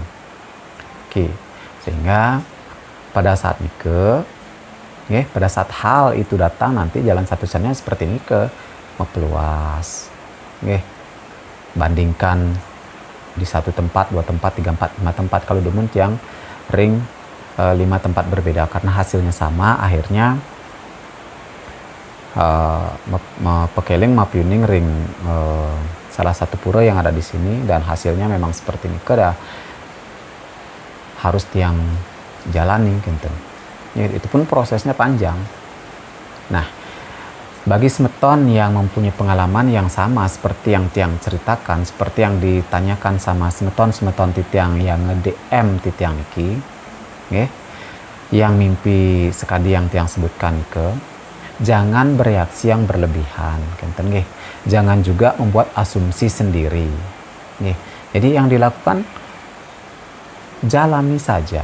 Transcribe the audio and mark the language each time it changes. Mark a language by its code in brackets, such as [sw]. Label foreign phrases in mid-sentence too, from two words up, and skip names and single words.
[id] Oke, sehingga pada saat nike, pada saat hal itu datang nanti jalan satu-satunya seperti nike memperluas, bandingkan di satu tempat, 2 tempat, 3 tempat, 5 tempat. Kalau demun yang ring 5 tempat berbeda karena hasilnya sama, akhirnya [ban] pekeling mapiuning ring [id] salah satu pura yang ada di sini dan hasilnya memang seperti ini, harus tiang jalani gitu. Itu pun prosesnya panjang. Nah, bagi semeton yang mempunyai pengalaman yang sama seperti yang tiang ceritakan, seperti yang ditanyakan sama [ban] semeton titiang [id] yang nge-DM titiang iki, yang mimpi sekali yang tiang sebutkan jangan bereaksi yang berlebihan, kenten. Jangan juga membuat asumsi sendiri. Jadi yang dilakukan jalani saja.